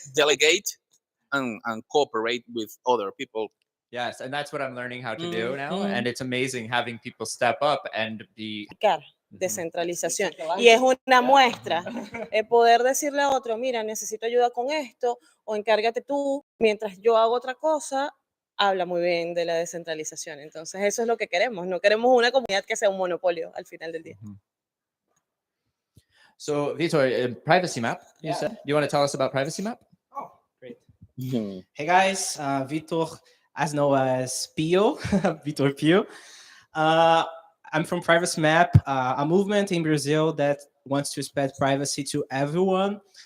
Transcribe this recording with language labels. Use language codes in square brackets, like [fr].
[en] delegate and cooperate with other people. Yes, and that's what I'm learning how to do now, and it's amazing having people step up and be... [es] Descentralización. Y es una muestra, poder decirle a otro, mira, necesito ayuda con esto, o encárgate tú, mientras yo hago otra cosa, habla muy bien de la descentralización. Entonces, eso es lo que queremos. No queremos una comunidad que sea un monopolio al final del día. [en] So, Vitor, Privacy Map, you said? You want to tell us about Privacy Map? Oh, great. Hey guys, Vitor, as known as Pio, Vitor Pio. I'm from Privacy Map, a movement in Brazil that wants to spread privacy to everyone.